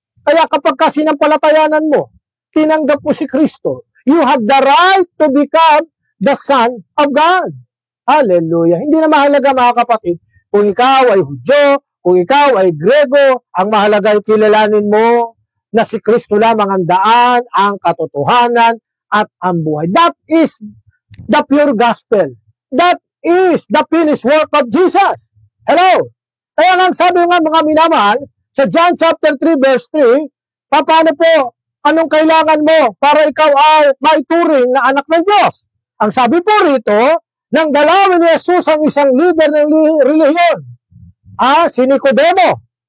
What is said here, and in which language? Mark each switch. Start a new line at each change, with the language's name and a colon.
Filipino: Kaya kapag sinampalatayanan mo, tinanggap mo si Kristo,
English: you have the right to become the Son of God.
Filipino: Hallelujah! Hindi na mahalaga mga kapatid, kung ikaw ay Hudyo, kung ikaw ay Grego, ang mahalaga ay kilalanin mo na si Kristo lamang ang daan, ang katotohanan, at ang buhay.
English: That is the pure gospel. That is the finished work of Jesus. Hello?
Filipino: Kaya nga sabi nga mga minamahal, sa John chapter 3 verse 3, paano po, anong kailangan mo para ikaw ay maituring na anak ng Diyos? Ang sabi po rito, nang dalawin ni Jesus ang isang leader ng relihiyon, si Nicodemo.